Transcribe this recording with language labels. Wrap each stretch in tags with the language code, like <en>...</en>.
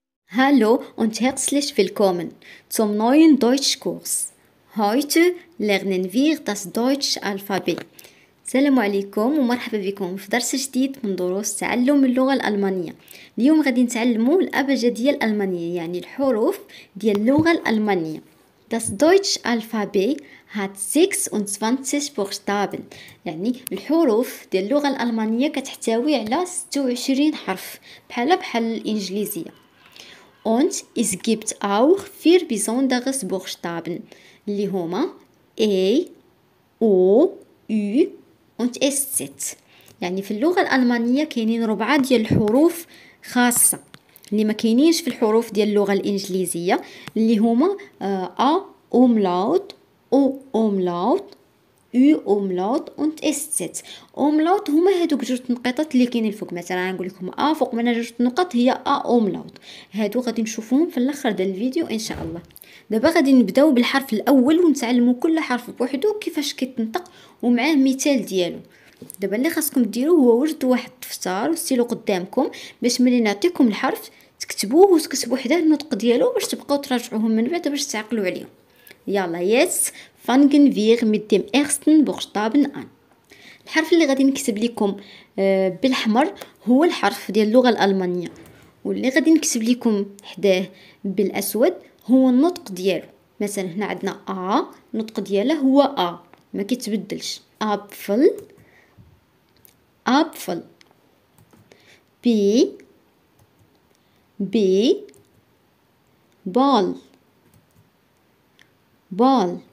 <de>Hallo und herzlich willkommen zum neuen Deutschkurs. Heute lernen wir das Deutsch-Alphabet.</de> <ar>السلام عليكم ومرحبا بكم في درس جديد من دروس تعلم اللغة الألمانية. اليوم غادي نتعلموا الأبجدية الألمانية، يعني الحروف ديال اللغة الألمانية.</ar> <de>Das Deutsch-Alphabet hat 26 Buchstaben،</de> <ar>يعني الحروف ديال اللغة الألمانية كتحتوي على 26 حرف بحال الإنجليزية.</ar> <de>Und es gibt auch 4 besondere Buchstaben</de> <ar>اللي هما</ar> <de>A, O, U und SZ.</de> <ar>يعني في اللغة الألمانية كاينين 4 ديال الحروف خاصة اللي ما كاينينش في الحروف ديال اللغة الإنجليزية، اللي هما A umlaut, O umlaut, U umlaut und SZ. umlaut هما هادوك جوج نقاطات اللي كاينين فوق، مثلا نقول لكم A فوق منها جوج نقط هي A umlaut. هادو غادي نشوفوهم في الاخر ديال الفيديو ان شاء الله. دابا غادي نبداو بالحرف الاول ونتعلموا كل حرف بوحدو كيفاش كيتنطق ومعاه مثال ديالو. دابا اللي خاصكم ديروه هو وجدوا واحد الدفتر وستيلو قدامكم باش ملي نعطيكم الحرف تكتبوه وتكتبوا حداه النطق ديالو باش تبقاو تراجعوهم من بعد باش تعقلوا عليهم.</ar> <de>يلا jetzt fangen wir mit dem ersten Buchstaben an.</de> <ar>الحرف اللي غادي نكتب لكم بالحمر هو الحرف ديال اللغة الألمانية، واللي غادي نكتب لكم حداه بالأسود هو النطق ديالو. مثلا هنا عندنا A، النطق ديالها هو A ما كيتبدلش.</ar> <de>Apfel، Apfel. B، B، Ball، Ball.</de>